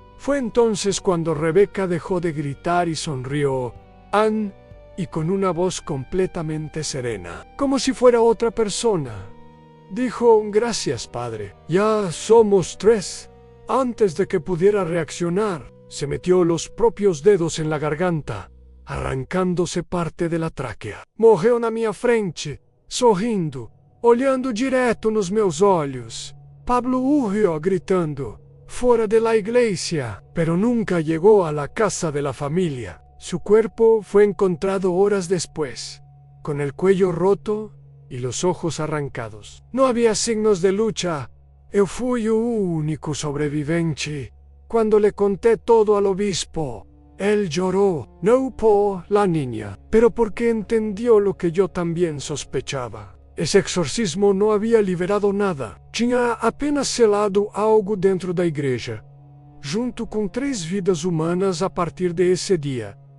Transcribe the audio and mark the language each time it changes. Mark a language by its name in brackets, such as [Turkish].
[Spanish] Fue entonces cuando Rebeca dejó de gritar y sonrió, y con una voz completamente serena, como si fuera otra persona, dijo: «Gracias, padre. Ya somos 3». Antes de que pudiera reaccionar, se metió los propios dedos en la garganta, arrancándose parte de la tráquea. [Portuguese] Morreu na minha frente, sorrindo, olhando direto nos meus olhos. [Spanish] Pablo urrió gritando: «Fuera de la iglesia», pero nunca llegó a la casa de la familia. Su cuerpo fue encontrado horas después, con el cuello roto y los ojos arrancados. No había signos de lucha. [Portuguese] Eu fui o único sobrevivente. [Spanish] Cuando le conté todo al obispo, él lloró, no por la niña, pero porque entendió lo que yo también sospechaba. Ese exorcismo no había liberado nada. [Portuguese] Tinha apenas selado algo dentro da igreja, junto com 3 vidas humanas [Spanish] a partir de ese día.